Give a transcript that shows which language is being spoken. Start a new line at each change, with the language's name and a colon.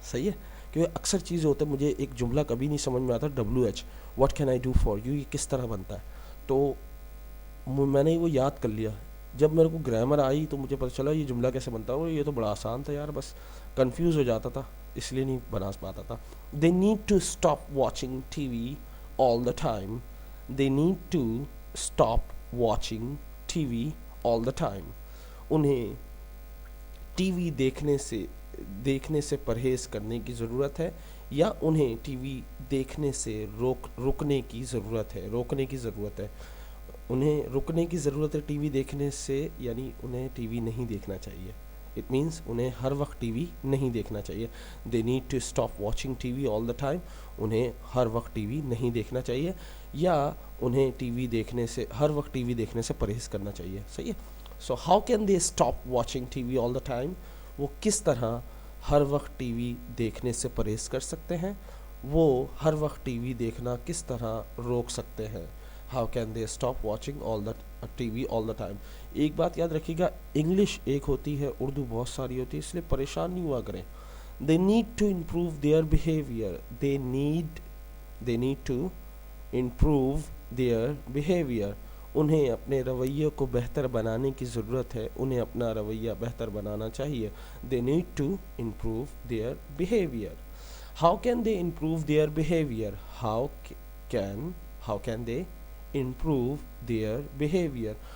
Urdu: صحیح ہے, کیونکہ اکثر چیزیں ہوتے ہیں مجھے ایک جملہ کبھی نہیں سمجھ میں آتا, WH
English: what can I do for you,
Urdu: یہ کس طرح بنتا ہے. تو میں نے وہ یاد کر لیا. جب میرے کو گرامر آئی تو مجھے پتہ چلا یہ جملہ کیسے بنتا ہے, اور یہ تو بڑا آسان تھا یار, بس کنفیوز ہو جاتا تھا اس لیے نہیں بنا پاتا تھا.
English: They need to stop watching TV all the time. They need to stop watching TV all the time.
Urdu: انہیں ٹی وی دیکھنے سے پرہیز کرنے کی ضرورت ہے یا انہیں ٹی وی دیکھنے سے روکنے کی ضرورت ہے. انہیں رکنے کی ضرورت ہے ٹی وی دیکھنے سے, یعنی انہیں ٹی وی نہیں دیکھنا چاہیے.
English: it means
Urdu: انہیں ہر وقت ٹی وی نہیں دیکھنا چاہیے.
English: They need to stop watching TV all the time.
Urdu: انہیں ہر وقت ٹی وی نہیں دیکھنا چاہیے یا انہیں ہر وقت ٹی وی دیکھنے سے پرہیز کرنا چاہیے. صحیح ہے.
English: So how can they stop watching TV all the time.
Urdu: وہ کس طرح ہر وقت ٹی وی دیکھنے سے پرہیز کر سکتے ہیں, وہ ہر وقت ٹی وی دیکھنا کس طرح روک سکتے ہیں.
English: How can they stop watching TV all the time.
Urdu: ایک بات یاد رکھیے گا, انگلش ایک ہوتی ہے, اردو بہت ساری ہوتی ہے, اس لیے پریشان نہیں ہوا کریں.
English: They need to improve their behaviour. They need to improve their behaviour.
Urdu: انہیں اپنے رویے کو بہتر بنانے کی ضرورت ہے, انہیں اپنا رویہ بہتر بنانا چاہیے.
English: They need to improve their behaviour. How can they improve their behaviour. How can they improve their behaviour.